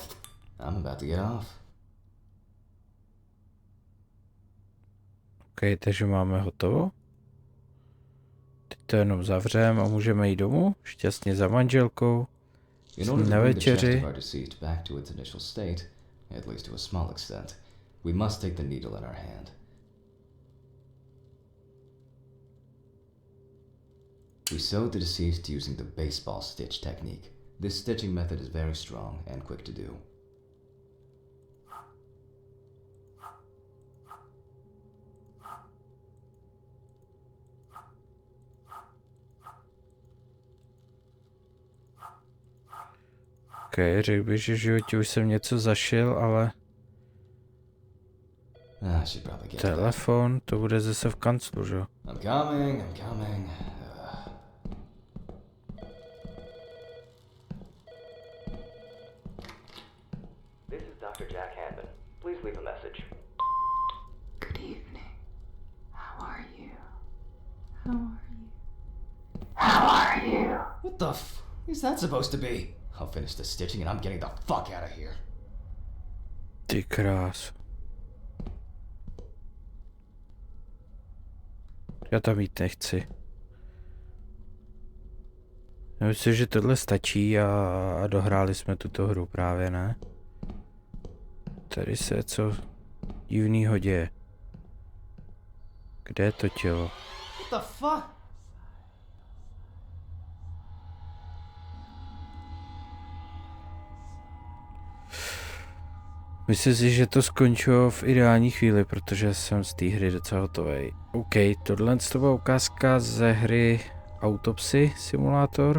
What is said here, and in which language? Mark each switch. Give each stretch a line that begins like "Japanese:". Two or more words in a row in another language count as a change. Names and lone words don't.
English: I'm about to get off.
Czech: Ok, takže máme hotovo. Teď to jenom zavřeme a můžeme jít domů. Šťastně za manželkou. Na večeři.
English: Back to its initial state, at least to a small extent, we must take the needle in our hand. We sewed the deceased using the baseball stitch technique. This stitching method is very strong and quick to do.
Czech: Ok, řekl bych, že v životě už jsem něco zašil, ale telefon, to bude zase v kanclu, že?
English: I'm coming. This is Dr. Jack Hanman. Please leave a message. Good evening. How are you? How are you? How are you? What the f is that supposed to be? I'll finish the stitching and I'm getting the fuck out of here.
Czech: Ty krás. Já tam jít nechci. Já myslím, že tohle stačí a dohráli jsme tuto hru právě, ne? Tady se co divnýho děje. Kde je to tělo?
English: What the fuck?
Czech: Myslím si, že to skončilo v ideální chvíli, protože jsem z té hry docela hotový. OK, tohle byla ukázka ze hry Autopsy Simulator.